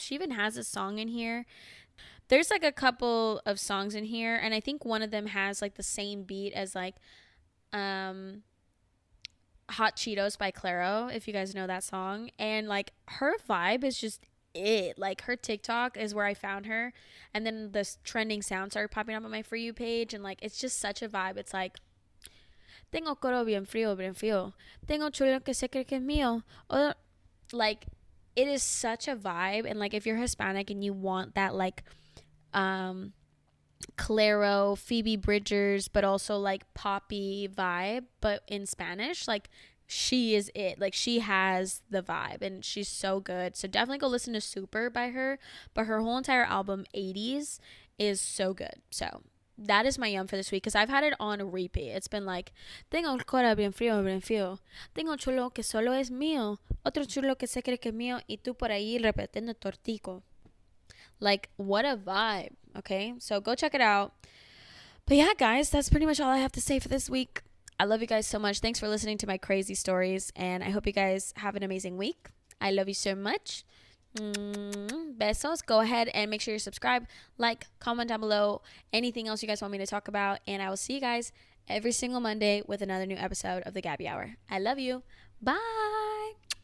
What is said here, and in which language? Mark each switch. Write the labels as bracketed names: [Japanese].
[English] She even has a song in here. There's like a couple of songs in here, and I think one of them has like the same beat as like Hot Cheetos by Claro, if you guys know that song. And like her vibe is just it. Like her TikTok is where I found her, and then this trending sound started popping up on my For You page, and like it's just such a vibe. It's like, [Spanish] tengo coro bien frío, bien frío. Tengo chulo que se cree que es mío. [English] Like, it is such a vibe. And like if you're Hispanic and you want that like Claro, Phoebe Bridgers, but also like poppy vibe, but in Spanish, like she is it. Like she has the vibe, and she's so good. So definitely go listen to Super by her. But her whole entire album 80s is so good. So that is my yum for this week, because I've had it on repeat. It's been like, [Spanish] tengo el cora bien frío, bien frío. Tengo chulo que solo es mío. Otro chulo que se cree que es mío. Y tú por ahí repitiendo tortico. [English] Like, what a vibe. Okay, so go check it out. But yeah, guys, that's pretty much all I have to say for this week. I love you guys so much. Thanks for listening to my crazy stories, and I hope you guys have an amazing week. I love you so much. Besos. Go ahead and make sure you subscribe, like, comment down below anything else you guys want me to talk about, and I will see you guys every single Monday with another new episode of the Gabby Hour. I love you. Bye.